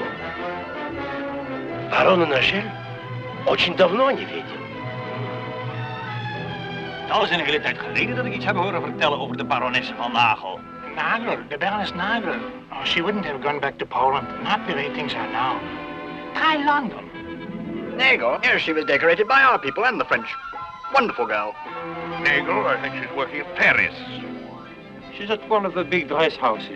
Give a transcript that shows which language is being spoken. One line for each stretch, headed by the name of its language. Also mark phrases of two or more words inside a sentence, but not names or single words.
Russian: Барона Нажель очень давно не видел.
Dutch: Al is een hele tijd geleden dat ik iets heb horen vertellen over de barones van Nagel.
English: Nagel, the Baroness Nagel. Oh, she wouldn't have gone back to Poland. Not the way things are now. Try London. Nagel? Yes, she was decorated by our people and the French. Wonderful girl. Nagel, I think she's working at Paris. She's at one of the big dress houses.